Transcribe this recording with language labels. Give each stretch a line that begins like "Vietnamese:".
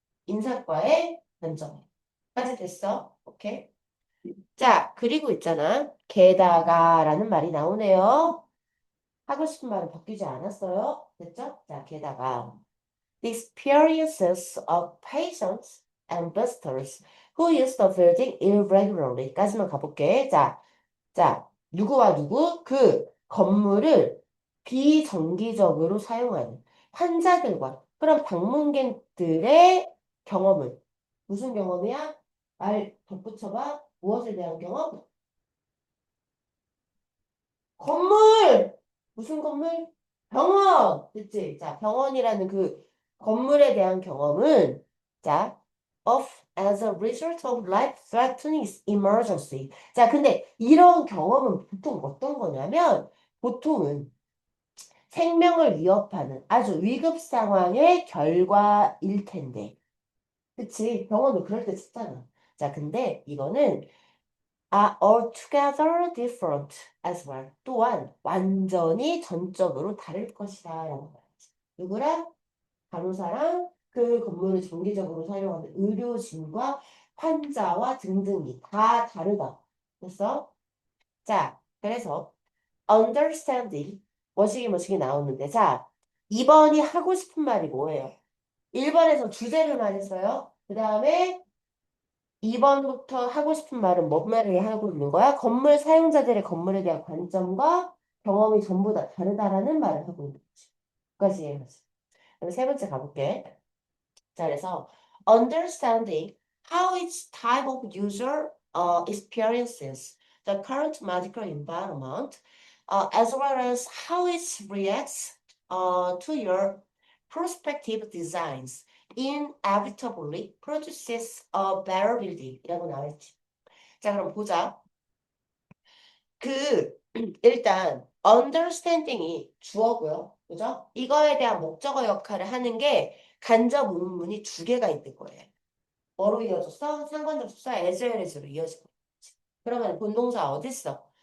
Korean: 인사과의 관점까지 됐어. 오케이? 자, 그리고 있잖아. 게다가라는 말이 나오네요. 하고 싶은 말은 바뀌지 않았어요. 됐죠? 자, 게다가
English: The experiences of patients investors who use the building irregularly.
Korean: 까지만 가볼게. 자, 누구와 누구? 그 건물을 비정기적으로 사용하는 환자들과 그런 방문객들의 경험을 무슨 경험이야? 말 덧붙여봐. 무엇에 대한 경험? 건물! 무슨 건물? 병원! 그치? 자, 병원이라는 그 건물에 대한 경험은 자,
English: of as a result of life-threatening emergency.
Korean: 자, 근데 이런 경험은 보통 어떤 거냐면 보통은 생명을 위협하는 아주 위급 상황의 결과일 텐데. 그치? 병원도 그럴 때 쓰잖아. 자, 근데 이거는
English: are altogether different as well.
Korean: 또한 완전히 전적으로 다를 것이다. 라는 말이지. 누구랑? 간호사랑 그 건물을 정기적으로 사용하는 의료진과 환자와 등등이 다 다르다. 됐어? 자, 그래서 understanding 뭐시기 나오는데 자, 2번이 하고 싶은 말이 뭐예요? 1번에서 주제를 말했어요. 그 다음에 2번부터 하고 싶은 말은 뭔 말을 하고 있는 거야? 건물 사용자들의 건물에 대한 관점과 경험이 전부 다 다르다라는 말을 하고 있는 거지. 여기까지 이해했어. 그럼 세 번째 가볼게.
English: 자, 그래서 understanding how each type of user experiences the current medical environment, as well as how it reacts to your prospective designs, inevitably produces a better building
Korean: 이라고 나와있지. 자, 그럼 보자. 그 일단 understanding이 주어고요. 그죠? 이거에 대한 목적어 역할을 하는 게 간접 의문문이 두 개가 있는 거예요. 뭐로 이어졌어? 상관접속사 as well as로 이어지고 있지. 그러면 본동사 어딨어?